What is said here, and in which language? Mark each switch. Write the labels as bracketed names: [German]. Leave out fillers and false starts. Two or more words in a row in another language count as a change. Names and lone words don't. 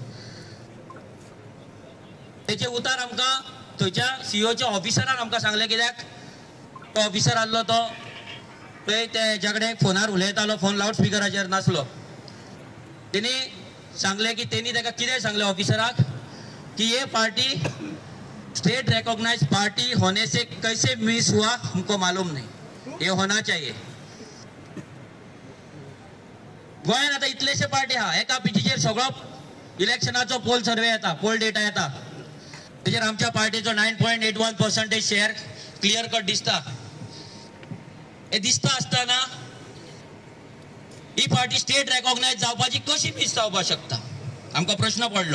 [Konkani] तेचे उतार आमकां थंयच्या सीओच्या ऑफिसरान आमकां सांगलें, कित्याक तो ऑफिसर आसलो तो थंय तेच्या कडेन फोनार उलयतालो, फोन लावड स्पिकराचेर नासलो. तेणी सांगलें की तेणी ताका कितें सांगलें ऑफिसराक की [Hindi] ये पार्टी [English] state recognize [Hindi] पार्टी होने से कैसे मिस हुआ हमको मालूम नहीं, ये होना चाहिए. [Konkani] गोंयांत आतां इतलेशे पार्टी आहा, एका पिचीचेर सगळो इलेक्शनाचो [English] poll survey [Konkani] येता, [English] poll data [Konkani] येता. तेजेर आमच्या पार्टीचो 9.81% शेअर [English] clear cut [Konkani] दिसता. हे दिसता आसतना ही पार्टी [English] state recognize [Konkani] जावपाची कशी मिस जावपाक शकता, आमकां प्रश्न पडलो.